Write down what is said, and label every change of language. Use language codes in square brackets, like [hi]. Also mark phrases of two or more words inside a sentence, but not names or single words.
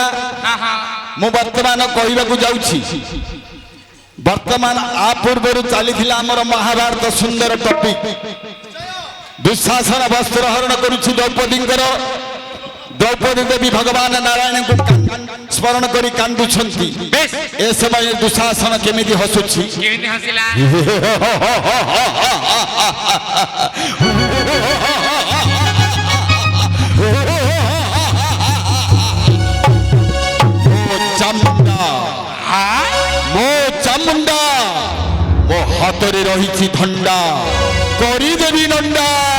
[or] हाँ हाँ ମୁଁ ବର୍ତ୍ତମାନ କହିବାକୁ ଯାଉଛି ବର୍ତ୍ତମାନ ଆ ପୂର୍ବ ଚାଲି ଆମର ମହାଭାରତ ସୁନ୍ଦର ଟପିକ ଦୁଶାସନ ବସ୍ତ୍ର ହରଣ କରୁଛି ଦ୍ରୌପଦୀ ଦ୍ରୌପଦୀ ଦେବୀ ଭଗବାନ ନାରାୟଣ କୁ ସ୍ମରଣ କରି କାନ୍ଦୁଛନ୍ତି बेस ଏ ସମୟ ଦୁଶାସନ କେମିତି ହସୁଛି କେମିତି ହସିଲା ମୋ ଚାମୁଣ୍ଡା ମୋ ହାତରେ ରହି ଧଣ୍ଡା କରି ଦେବୀ ନଣ୍ଡା